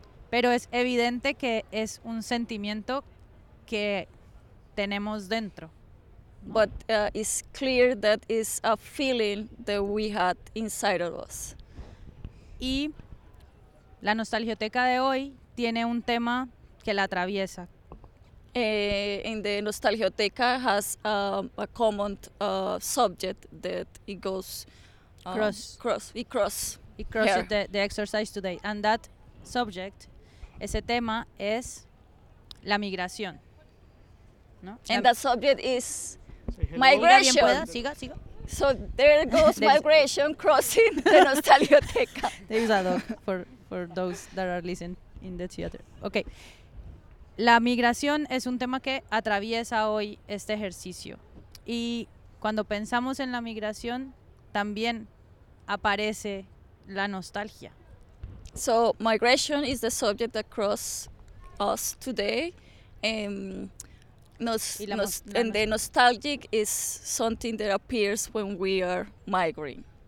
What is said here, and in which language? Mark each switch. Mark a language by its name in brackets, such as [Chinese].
[Spanish] Pero es evidente que es un sentimiento que tenemos dentro. [English] But it's clear that it's a feeling that we had inside of us. [Spanish] Y la nostalgioteca de hoy tiene un tema que la atraviesa. [English] In the nostalgioteca has a common subject that it goes cross the exercise today, and that subject, [Spanish] ese tema es la migración, [English] ¿no? And that subject is migration. [Spanish] Siga. [English] So there goes migration crossing the nostalgioteca. There is a dog for those that are listening in the theater. Okay. [Spanish] La migración es un tema que atraviesa hoy este ejercicio. Y cuando pensamos en la migración, también aparece la nostalgia. [English] So, migration is the subject that crosses us today. and the nostalgic is something that appears when we are migrating.